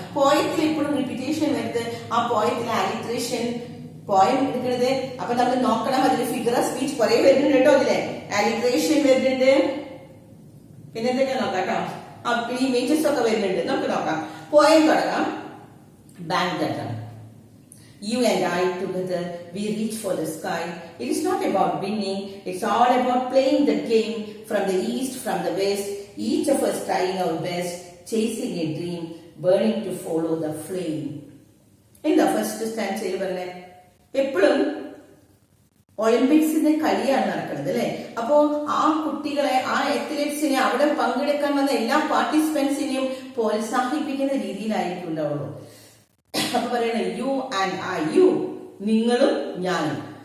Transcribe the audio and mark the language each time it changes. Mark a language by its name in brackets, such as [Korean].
[Malayalam] പോയത്തിൽ എപ്പോഴും റിപ്പീറ്റേഷൻ വരുന്നത്. ആ പോയത്തിലെ അലിട്രേഷൻ പോയം എടുക്കുന്നത്. അപ്പൊ നമ്മൾ നോക്കണം, അതിൽ ഫിഗർ ഓഫ് സ്പീച്ച് കുറെ വരുന്നുണ്ട് കേട്ടോ. അതിലെ അലിട്രേഷൻ വരുന്നുണ്ട്, പിന്നെ എന്തൊക്കെ നോക്കാം കേട്ടോ. ഇമേജസ് ഒക്കെ വരുന്നുണ്ട്, നമുക്ക് നോക്കാം. പോയം തുടങ്ങാം. Bang the drum. [English] You and I together, we reach for the sky. It is not about winning, it's all about playing the game from the east, from the west, each of us trying our best, chasing a dream, burning to follow the flame. [Malayalam] എന്താ first standard പറഞ്ഞേ? എപ്പോഴും ഒളിമ്പിക്സിന്റെ കളിയാണ് നടക്കുന്നത് അല്ലെ. അപ്പോ ആ കുട്ടികളെ, ആ അത്ലറ്റ്സിനെ, അവിടെ പങ്കെടുക്കാൻ വന്ന എല്ലാ പാർട്ടിസിപ്പൻസിനെയും പ്രോത്സാഹിപ്പിക്കുന്ന രീതിയിലായിരിക്കും ഉണ്ടാവുള്ളൂ. അപ്പൊ പറയണേ [English] you and I, you [Malayalam] നിങ്ങളും ഞാനും.